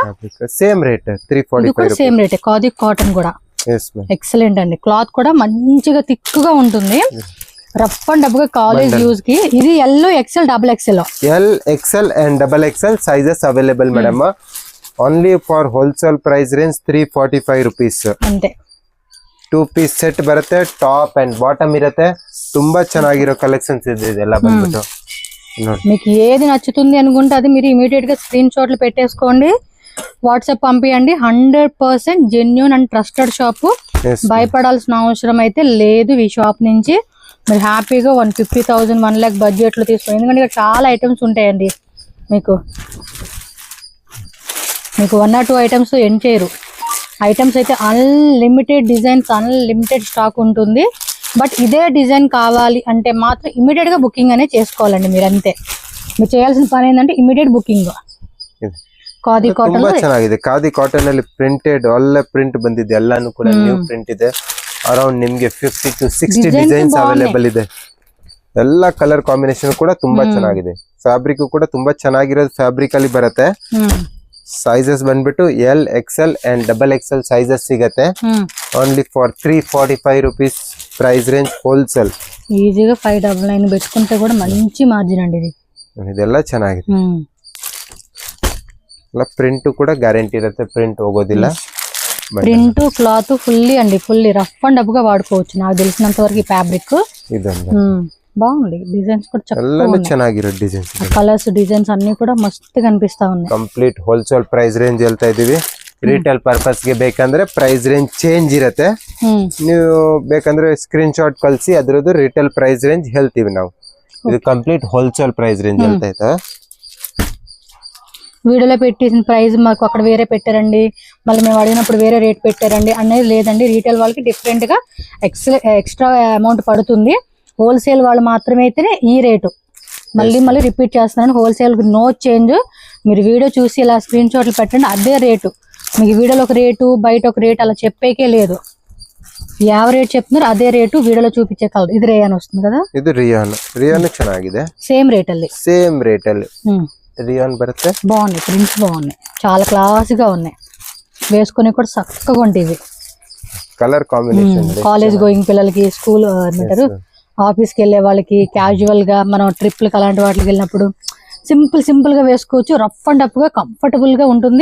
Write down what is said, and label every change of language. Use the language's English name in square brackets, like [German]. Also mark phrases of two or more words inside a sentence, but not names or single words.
[English] Same rate 345. same rate. [Telugu] ఖాదీ కాటన్ కూడా ఎక్సలెంట్ అండి. క్లాత్ కూడా మంచిగా థిక్ గా ఉంటుంది. [English] rough and dub [Telugu] గా [English] college use [Telugu] కి. ఇది [English] yellow XL, double XL. L XL and double XL sizes available madam. Only for wholesale price range 345 rupees [Kannada] ಅಂತೆ. [English] 2 piece set [Kannada] ಬರುತ್ತೆ. [English] top and bottom [Kannada] ಇರುತ್ತೆ. ತುಂಬಾ ಚೆನ್ನಾಗಿರೋ ಕಲೆಕ್ಷನ್ಸ್ ಇದೆ ಇದೆಲ್ಲ ಬಂದ್ಬಿಟ್ಟು. [Telugu] మీకు ఏది నచ్చుతుంది అనుకుంటే అది మీరు ఇమీడియట్ గా స్క్రీన్ షాట్లు పెట్టేసుకోండి, వాట్సాప్ పంపియండి. [English] 100% genuine and trusted shop. [Telugu] భయపడాల్సిన అవసరం అయితే లేదు. ఈ షాప్ నుంచి మీరు హ్యాపీగా 150,000, 1 lakh బడ్జెట్ లో తీసుకోండి. ఎందుకంటే ఇక్కడ చాలా ఐటమ్స్ ఉంటాయండి. మీకు 1 or 2 ఐటమ్స్ ఎండ్ చేయరు. ఐటమ్స్ అయితే [English] unlimited designs, unlimited stock [Telugu] ఉంటుంది. బట్ ఇదే డిజైన్ కావాలి అంటే మాత్రం ఇమీడియట్ గా బుకింగ్ అనేది చేసుకోవాలండి. మీరు అంతే, మీరు చేయాల్సిన పని ఏంటంటే [English] immediate booking. [Kannada] ಖಾದಿ ಕಾಟನ್ ತುಂಬಾ ಚೆನ್ನಾಗಿದೆ. ಖಾದಿ ಕಾಟನ್ ಅಲ್ಲಿ ಪ್ರಿಂಟೆಡ್ ಒಳ್ಳೆ ಪ್ರಿಂಟ್ ಬಂದಿದೆ. ಎಲ್ಲಾನು ಕೂಡ [English] new print [Kannada] ಇದೆ. ಅರೌಂಡ್ ನಿಮಗೆ [English] 50 to 60 designs available [Kannada] ಇದೆ. ಎಲ್ಲ [English] colour combination [Kannada] ಕೂಡ ತುಂಬಾ ಚೆನ್ನಾಗಿದೆ. ಫ್ಯಾಬ್ರಿಕ್ ಕೂಡ ತುಂಬಾ ಚೆನ್ನಾಗಿರೋದು ಫ್ಯಾಬ್ರಿಕ್ ಅಲ್ಲಿ ಬರುತ್ತೆ. ಸೈಜಸ್ ಬಂದ್ಬಿಟ್ಟು [English] L XL and double XL sizes [Kannada] ಸಿಗತ್ತೆ. [English] Only for 345 rupees price range wholesale. [Telugu] ఈజీగా 599 పెట్టుకుంటే కూడా మంచి మార్జిన్ అండి ఇది. [Kannada] ಇದೆಲ್ಲ ಚೆನ್ನಾಗಿದೆ. ಎಲ್ಲ ಪ್ರಿಂಟ್ ಕೂಡ ಗ್ಯಾರಂಟಿ ಇರುತ್ತೆ, ಪ್ರಿಂಟ್ ಹೋಗೋದಿಲ್ಲ. [English] print cloth fully rough and dub [Telugu] గా వాడుకోవచ్చు నాకు తెలిసినంత వరకు ఈ ఫ్యాబ్రిక్. [Kannada] ಇದೊಂದು [Telugu] బాగుంది, డిజైన్స్ కూడా [Kannada] ಎಲ್ಲಾನು ಚೆನ್ನಾಗಿರೋ ಡಿಸೈನ್ಸ್. [English] colours designs [Telugu] అన్ని కూడా మస్తు కనిపిస్తా ఉన్నాయి. [English] complete wholesale price range [Kannada] ಹೇಳ್ತಾ ಇದೀವಿ. [English] retail purpose [Kannada] ಗೆ ಬೇಕಂದ್ರೆ [English] price range change [Kannada] ಇರುತ್ತೆ. ನೀವು ಬೇಕಂದ್ರೆ [English] screen shot [Kannada] ಕಳಿಸಿ ಅದ್ರದ್ದು [English] retail price range [Kannada] ಹೇಳ್ತೀವಿ ನಾವು. ಇದು [English] complete wholesale price range [Kannada] ಹೇಳ್ತಾ ಇತ್ತಾ. [Telugu] వీడియోలో పెట్టేసిన ప్రైస్ మాకు అక్కడ వేరే పెట్టారండి, మళ్ళీ మేము అడిగినప్పుడు వేరే రేట్ పెట్టారండి అనేది లేదండి. రీటైల్ వాళ్ళకి డిఫరెంట్ గా [English] extra amount [Telugu] పడుతుంది. హోల్సేల్ వాళ్ళు మాత్రమే అయితేనే ఈ రేటు. మళ్ళీ రిపీట్ చేస్తున్నాను, [English] wholesale no change. [Telugu] మీరు వీడియో చూసి ఇలా స్క్రీన్ షాట్లు పెట్టండి, అదే రేటు. మీకు వీడియోలో ఒక రేటు బయట ఒక రేటు అలా చెప్పేకే లేదు. [Kannada] ಯಾವ ರೇಟ್ [Telugu] చెప్తున్నారు అదే రేటు వీడియోలో చూపించే కలర్. ఇది రేయాన్ వస్తుంది కదా, [Kannada] ಇದು ರಿಯಾನ್ ಚೆನ್ನಾಗಿದೆ. [English] same rate ಅಲ್ಲಿ [Kannada] ರಿಯಾನ್ ಬರುತ್ತೆ. [Telugu] బాగున్నాయి, ప్రింట్స్ బాగున్నాయి, చాలా క్లాస్ గా ఉన్నాయి, వేసుకుని కూడా చక్కగా ఉంటాయి. [English] colour combination college going [Telugu] పిల్లలకి, స్కూల్ ఏమంటారు ఆఫీస్ కి వెళ్ళే వాళ్ళకి, క్యాజువల్ గా మనం ట్రిప్లకి అలాంటి వాటికి వెళ్ళినప్పుడు సింపుల్ గా వేసుకోవచ్చు. [English] rough and tough [Telugu] గా కంఫర్టబుల్ గా ఉంటుంది.